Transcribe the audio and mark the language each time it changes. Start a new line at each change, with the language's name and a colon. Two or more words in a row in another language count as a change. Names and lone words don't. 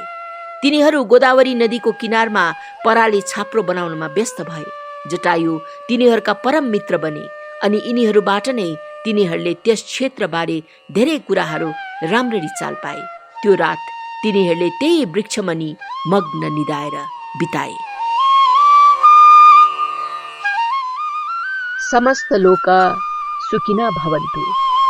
Nepali: तिनीहरू गोदावरी नदीको किनारमा पराली छाप्रो बनाउनमा व्यस्त भए। जटायु तिनीहरूका परम मित्र बने अनि यिनीहरूबाट नै तिनीहरूले त्यस क्षेत्रबारे धेरै कुराहरू राम्ररी चाल पाए। त्यो रात तिनीहरूले त्यही वृक्षमुनि मग्न निदाएर बिताए।
Sanskrit: समस्त लोक सुखिनः भवन्तु।